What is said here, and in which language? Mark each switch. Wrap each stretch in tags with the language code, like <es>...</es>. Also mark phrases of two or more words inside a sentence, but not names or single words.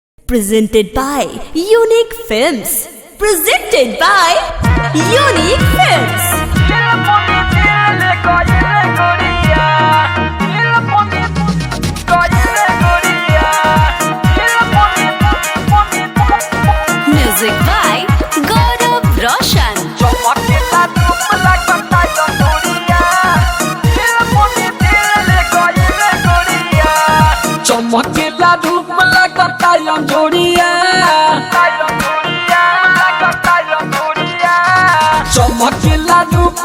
<en>Presented by Unique Films. Presented by Unique Films. Music by Gaurav Roshan.</en> <bho>चमकेला धूप लगता जोड़िया चमकेला धूप</bho>